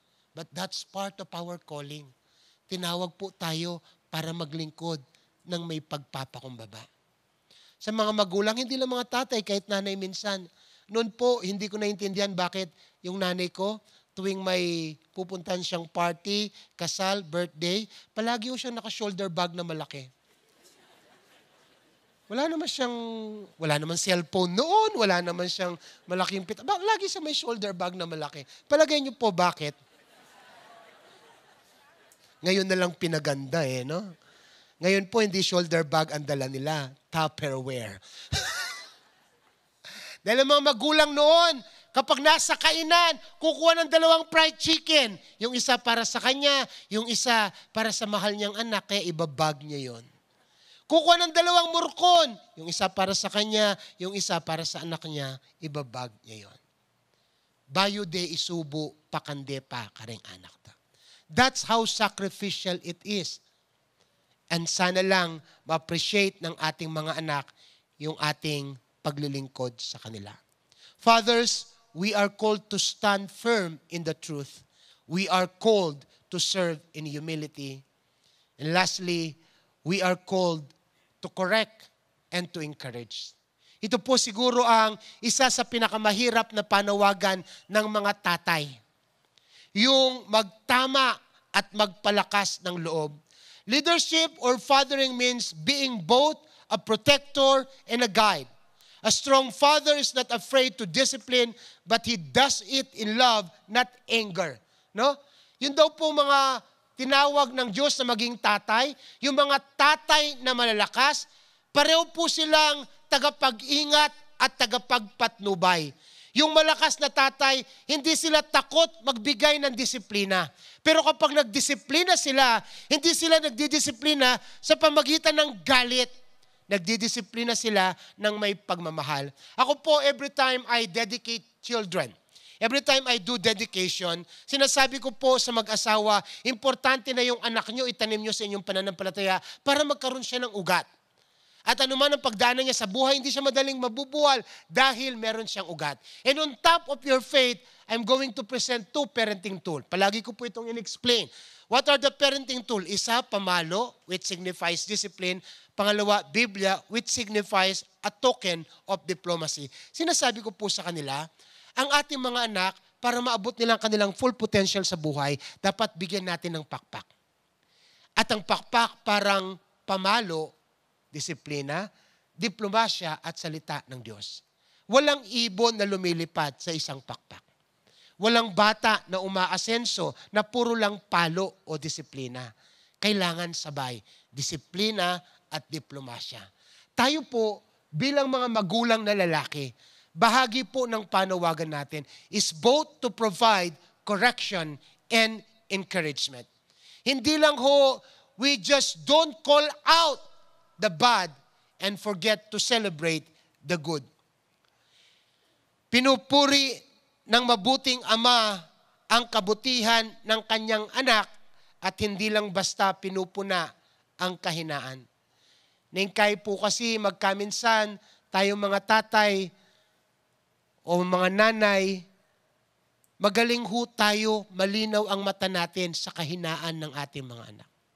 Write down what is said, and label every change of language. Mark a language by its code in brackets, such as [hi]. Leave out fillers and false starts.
[en] But that's part of our calling. [tl] Tinawag po tayo para maglingkod ng may pagpapakumbaba. Sa mga magulang, hindi lang mga tatay, kahit nanay minsan. Noon po, hindi ko naintindihan bakit yung nanay ko, tuwing may pupuntahan siyang party, kasal, birthday, palagi ko siyang naka-shoulder bag na malaki. Wala naman cellphone noon, wala naman siyang malaking pita. Lagi siya may shoulder bag na malaki. Palagay niyo po bakit? Ngayon na lang pinaganda no? Ngayon po, hindi shoulder bag ang dala nila, Tupperware. Dahil mga magulang noon, kapag nasa kainan, kukuha ng 2 fried chicken. Yung isa para sa kanya, yung isa para sa mahal niyang anak, kaya ibabag niya yon. Kukuha ng 2 murkon. Yung isa para sa kanya, yung isa para sa anak niya, ibabag niya yon. [pam] Bayo de isubo, pakande pa, kareng anak ta. [en] That's how sacrificial it is. [tl] And sana lang ma-appreciate ng ating mga anak yung ating paglilingkod sa kanila. [en] Fathers, we are called to stand firm in the truth. We are called to serve in humility. And lastly, we are called to correct and to encourage. [tl] Ito po siguro ang isa sa pinakamahirap na panawagan ng mga tatay. Yung magtama at magpalakas ng loob. [en] Leadership or fathering means being both a protector and a guide. A strong father is not afraid to discipline, but he does it in love, not anger. No? [tl] Yun daw po mga tinawag ng Diyos na maging tatay. Yung mga tatay na malalakas, pareho po silang tagapag-ingat at tagapagpatnubay. Yung malakas na tatay, hindi sila takot magbigay ng disiplina. Pero kapag nagdisiplina sila, hindi sila nagdidisiplina sa pamagitan ng galit. nagdidisiplina sila ng may pagmamahal. Ako po, [en] every time I dedicate children, every time I do dedication, [tl] sinasabi ko po sa mag-asawa, importante na yung anak nyo, itanim nyo sa inyong pananampalataya para magkaroon siya ng ugat. At anuman ang pagdaanan niya sa buhay, hindi siya madaling mabubuwal dahil meron siyang ugat. [en] And on top of your faith, I'm going to present 2 parenting tool. [tl] Palagi ko po itong in-explain. [en] What are the parenting tool? [tl] Isa, pamalo, [en] which signifies discipline. [tl] Pangalawa, Biblia, [en] which signifies a token of diplomacy. [tl] Sinasabi ko po sa kanila, ang ating mga anak, para maabot nila ang kanilang full potential sa buhay, dapat bigyan natin ng pakpak. At ang pakpak parang pamalo, disiplina, diplomasya at salita ng Diyos. Walang ibon na lumilipad sa isang pakpak. Walang bata na umaasenso na puro lang palo o disiplina. Kailangan sabay, disiplina at diplomasya. Tayo po, bilang mga magulang na lalaki, bahagi po ng panawagan natin [en] is both to provide correction and encouragement. [tl] Hindi lang ho, [en] we just don't call out the bad and forget to celebrate the good. [tl] Pinupuri ng mabuting ama ang kabutihan ng kanyang anak at hindi lang basta pinupuna ang kahinaan. Ningkay po kasi magkaminsan tayo mga tatay o mga nanay, magaling ho tayo, malinaw ang mata natin sa kahinaan ng ating mga anak.